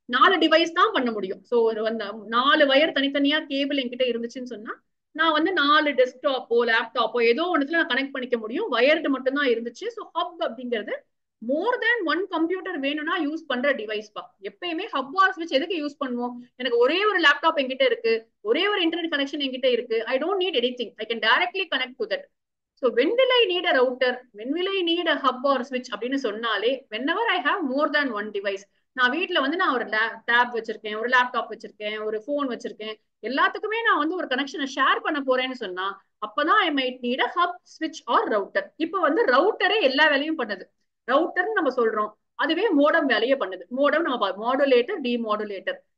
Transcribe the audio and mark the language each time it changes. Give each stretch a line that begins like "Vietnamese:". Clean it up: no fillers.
Tamil: 4 device தான் பண்ண முடியும். ஸோ வந்து 4 வயர் தனித்தனியா கேபிள் என்கிட்ட இருந்துச்சுன்னு சொன்னா நான் வந்து 4 டெஸ்க்டாப்போ லேப்டாப்போ ஏதோ ஒன்றுல நான் கனெக்ட் பண்ணிக்க முடியும். வயர்டு மட்டும் தான் இருந்துச்சு. ஸோ ஹப் அப்படிங்கிறது மோர் தேன் 1 கம்ப்யூட்டர் வேணும்னா யூஸ் பண்ற டிவைஸ் பா. எப்பயுமே ஹப் ஆர் ஸ்விட்ச் எதுக்கு யூஸ் பண்ணுவோம்? எனக்கு ஒரே ஒரு லேப்டாப் என்கிட்ட இருக்கு, ஒரே ஒரு இன்டர்நெட் கனெக்ஷன் என்கிட்ட இருக்கு.
English: I don't need anything. I can directly connect to that. So when will I need a router? When will I need a hub or switch
Tamil: அப்படின்னு சொன்னாலே
English: whenever I have more than one device.
Tamil: நான் வீட்டுல வந்து நான் ஒரு tape வச்சிருக்கேன், ஒரு laptop வச்சிருக்கேன், ஒரு போன் வச்சிருக்கேன். எல்லாத்துக்குமே நான் வந்து ஒரு கனெக்ஷனை ஷேர் பண்ண போறேன்னு சொன்னா அப்பதான்
English: I might need a hub ஸ்விட்ச் R router.
Tamil: இப்போ வந்து ரவுட்டரே எல்லா வேலையும் பண்ணுது. ரவுட்டர்னு நம்ம சொல்றோம். அதுவே மோடம் வேலையை பண்ணுது. மோடம் நம்ம மாடுலேட்டர் டிமாடுலேட்டர்.